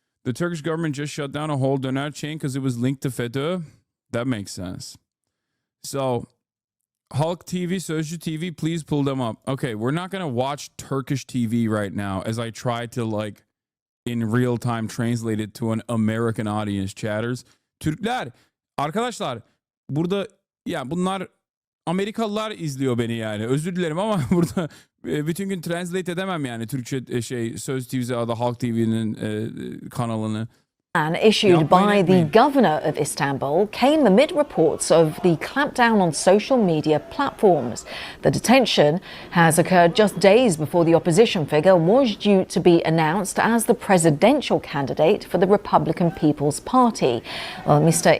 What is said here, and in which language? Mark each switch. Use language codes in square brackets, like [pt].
[en] The Turkish government just shut down a whole donut chain because it was linked to FETÖ. That makes sense. So Halk TV, Sözcü TV, please pull them up. Okay, we're not gonna watch Turkish TV right now as I try to, like, in real time translate it to an American audience. Chatters. [tr] Türkler, arkadaşlar, burada ya bunlar Amerikalılar izliyor beni yani. Özür dilerim ama burada bütün gün translate edemem yani Türkçe Söz TV'si ya da Halk TV'nin kanalını. [en] Ban issued by the governor of Istanbul came amid reports of the clampdown on social media platforms. The detention has occurred just days before the opposition figure was due to be announced as the presidential candidate for the Republican People's Party. Well, Mr.